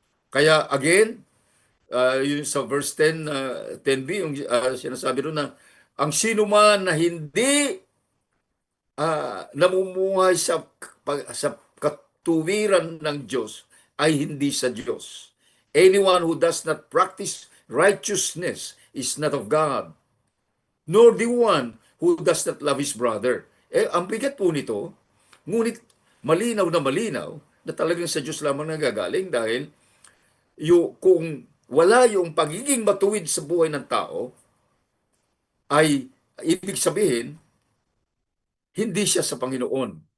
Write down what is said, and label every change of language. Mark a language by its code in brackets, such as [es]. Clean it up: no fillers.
[tl] Kaya again, yun sa verse 10, 10b, yung sinasabi doon na ang sino man na hindi namumuhay sa katuwiran ng Diyos ay hindi sa Diyos. [en] Anyone who does not practice righteousness is not of God, nor the one who does not love his brother. [tl] Ang bigat po nito, ngunit malinaw na talagang sa Diyos lamang nagagaling dahil kung wala yung pagiging matuwid sa buhay ng tao, ay ibig sabihin, hindi siya sa Panginoon.